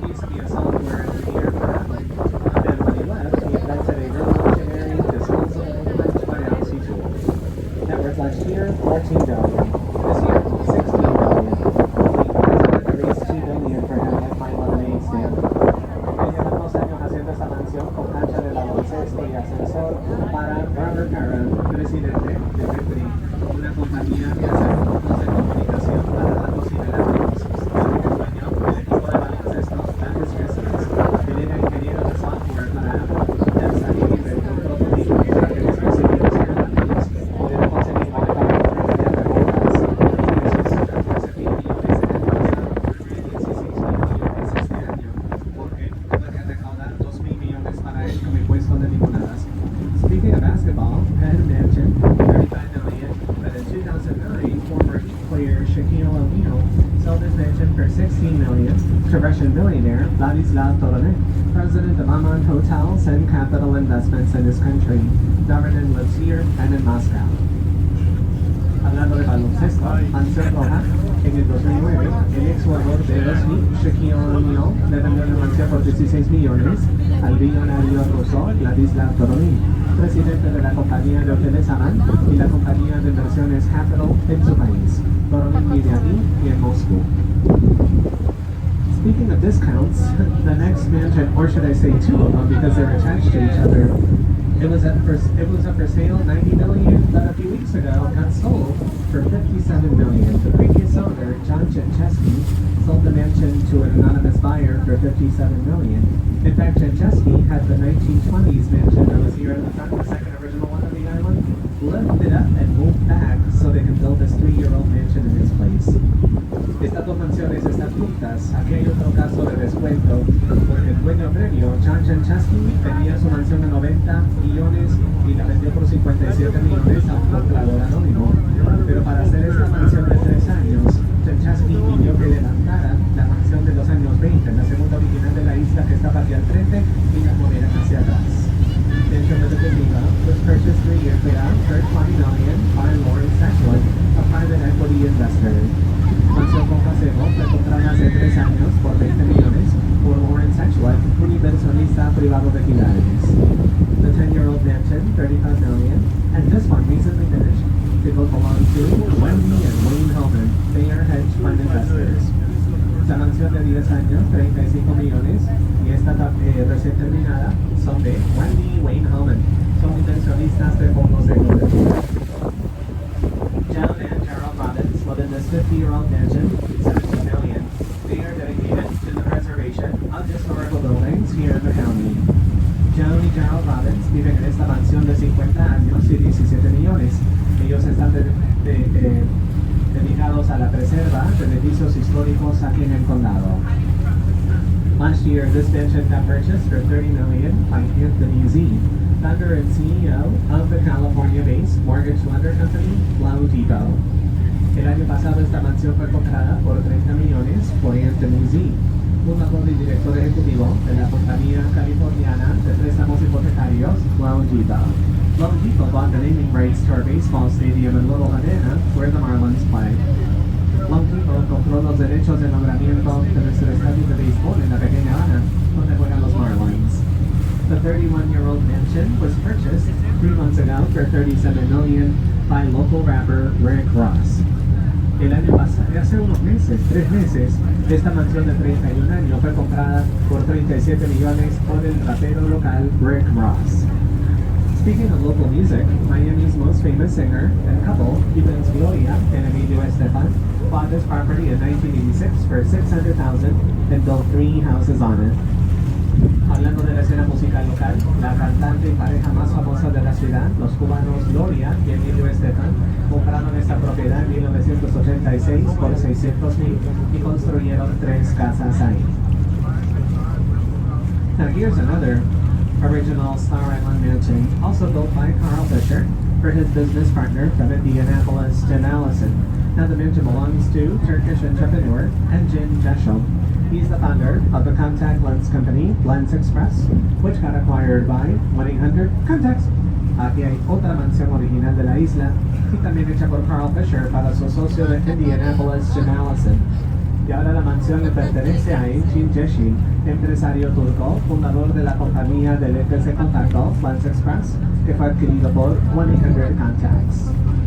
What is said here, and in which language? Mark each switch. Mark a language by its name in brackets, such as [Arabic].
[English] He used to be a software engineer for Apple. And when he left, he invented a revolutionary disposable HVAC tool. Net worth last year, $14 billion. This year, $16 billion. He raised $2 billion for him at my lemonade stand. [Spanish] Él lleva 2 años haciendo esta mansión con cancha de baloncesto y ascensor para Robert Karen, presidente de Vipri, una compañía que hace productos de comunicación para datos inalámbricos. El dueño del equipo de baloncesto, Memphis Grizzlies, él era ingeniero de software para Apple. Él salió y inventó un prototipo para que los recibidos inalámbricos pudieran conseguir Wi-Fi con internet de botas. Eso es 14 mil millones en el pasado y 16 mil millones este año, porque tuvo que recaudar 2 mil millones para él como impuesto de limonadas. [English] Speaking of basketball, Ed mentioned 35 million, but in 2009, former Heat player Shaquille O'Neal sold his mansion for 16 million to Russian billionaire Vladislav Toronin, president of Aman Hotels and Capital Investments in his country. Toronin lives here and in Moscow. [Spanish] Hablando de baloncesto, Ansel Roja, en el 2009, el ex jugador de los Heat, Shaquille O'Neal, le vendió la mansión por 16 millones al billonario ruso Vladislav Toronin, presidente de la compañía de hoteles Aman y la compañía de inversiones Capital en su país. Toronin vive aquí y en Moscú. [English] Speaking of discounts, the next mansion, or should I say two of them because they're attached to each other, it was up for sale 90 million, but a few weeks ago got sold for 57 million. The previous owner, John Chenchesky, sold the mansion to an anonymous buyer for 57 million. In fact, Chenchesky had the 1920s mansion that was here in the front, the second original one on the island, lifted up and moved back so they could build this 3-year-old mansion in its place. [Spanish] Estas dos mansiones están juntas. Aquí hay otro caso de descuento, porque el dueño previo, John Chenchesky, tenía su mansión de 90 millones y la vendió por 57 millones a un comprador anónimo. Pero para hacer esta mansión de 3 años, Chenchesky pidió que levantaran la mansión de los años 20, la segunda original de la isla que estaba aquí al frente, y la movieran hacia atrás. [English] Mansion de Geneva was purchased 3 years ago for $20 million by Lawrence Ashwood, a private equity investor. [Spanish] Mansión con paseo fue comprada hace 3 años por 20 millones por Lawrence Ashwood, un inversionista privado de Gilares. [English] The 10-year-old mansion, $35 million, and this one recently finished. It will belong to Wendy and Wayne Hellman. They are hedge fund investors. [Spanish] La mansión de 10 años, 35 millones, y esta recién terminada son de Wendy y Wayne Hellman. Son inversionistas de fondos de cobertura. [English] John and Carol Robbins live in this 50-year-old mansion, $17 million. They are dedicated to the preservation of historical buildings here in the county. [Spanish] John y Carol Robbins viven en esta mansión de 50 años y 17 millones. Ellos están dedicados a la preserva de edificios históricos aquí en el condado. [English] Last year, this mansion got purchased for $30 million by Anthony Z, founder and CEO of the California-based mortgage lender company, Loan Depot. [Spanish] El año pasado, esta mansión fue comprada por 30 millones por Anthony Z, fundador y director ejecutivo de la compañía californiana de préstamos hipotecarios, Loan Depot. [English] Loan Depot bought the naming rights to our baseball stadium in Little Havana, where the Marlins play. [Spanish] Loan Depot compró los derechos de nombramiento de nuestro estadio de béisbol en la pequeña Habana, donde juegan los Marlins. [English] The 31-year-old mansion was purchased 3 months ago for $37 million by local rapper Rick Ross. [Spanish] El año pasado, hace unos meses, 3 meses, esta mansión de 31 años fue comprada por 37 millones por el rapero local Rick Ross. [English] Speaking of local music, Miami's most famous singer and couple, Gibbons Gloria and Emilio Estefan, bought this property in 1986 for $600,000 and built 3 houses on it. [Spanish] Hablando de la escena musical local, la cantante y pareja más famosa de la ciudad, los cubanos Gloria y Emilio Estefan, compraron esta propiedad en 1986 por $600,000 y construyeron 3 casas ahí. [English] Now here's another original Star Island mansion, also built by Carl Fisher for his business partner from Indianapolis, Jim Allison. Now the mansion belongs to Turkish entrepreneur Engin Ceshel. He's the founder of the contact lens company, Lens Express, which got acquired by 1-800-CONTACTS. [Spanish] Aquí hay otra mansión original de la isla y también hecha por Carl Fisher para su socio de Indianapolis, Jim Allison. Y ahora la mansión le pertenece a Engin Cesin, empresario turco, fundador de la compañía de lentes de contacto Lens Express, que fue adquirido por 1-800-CONTACTS.